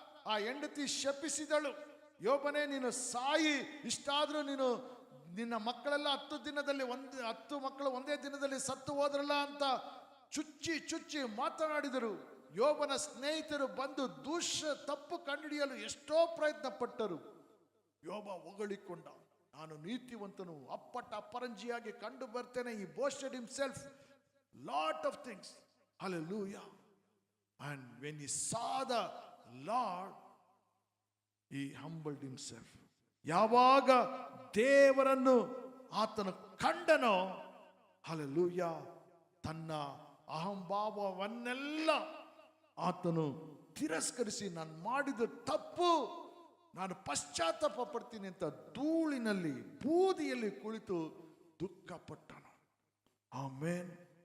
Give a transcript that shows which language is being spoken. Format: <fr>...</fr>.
<kn>ಆ ಹೆಂಡತಿ ಶಪಿಸಿದಳು, ಯೋಬನೇ ನೀನು ಸಾಯಿ, ಇಷ್ಟಾದ್ರೂ ನೀನು ನಿನ್ನ ಮಕ್ಕಳೆಲ್ಲ 10 ಮಕ್ಕಳು ಒಂದೇ ದಿನದಲ್ಲಿ ಸತ್ತು ಹೋದ್ರಲ್ಲ ಅಂತ ಚುಚ್ಚಿ ಚುಚ್ಚಿ ಮಾತನಾಡಿದರು. ಯೋಬನ ಸ್ನೇಹಿತರು ಬಂದು ತಪ್ಪು ಕಂಡುಹಿಡಿಯಲು ಎಷ್ಟೋ ಪ್ರಯತ್ನ ಪಟ್ಟರು. ಯೋಬ ಹೊಗಳಿಕೊಂಡ, ನಾನು ನೀತಿವಂತನು, ಅಪ್ಪಟ ಅಪರಂಜಿಯಾಗಿ ಕಂಡು ಬರ್ತೇನೆ.</kn> <en>ಈ boasted himself lot of things. Hallelujah. And when he saw the Lord, he humbled himself.</en> <kn>ಯಾವಾಗ ದೇವರನ್ನು ಆತನು ಕಂಡನೋ, ಹಲ್ಲೆಲೂಯಾ, ತನ್ನ ಅಹಂಭಾವವನ್ನೆಲ್ಲ ಆತನು ತಿರಸ್ಕರಿಸಿ, ನಾನು ಮಾಡಿದ ತಪ್ಪು, ನಾನು ಪಶ್ಚಾತ್ತಾಪ ಪಡ್ತೀನಿ ಅಂತ ಧೂಳಿನಲ್ಲಿ ಬೂದಿಯಲ್ಲಿ ಕುಳಿತು ದುಃಖಪಟ್ಟನು. ಆಮೇನ್.</kn>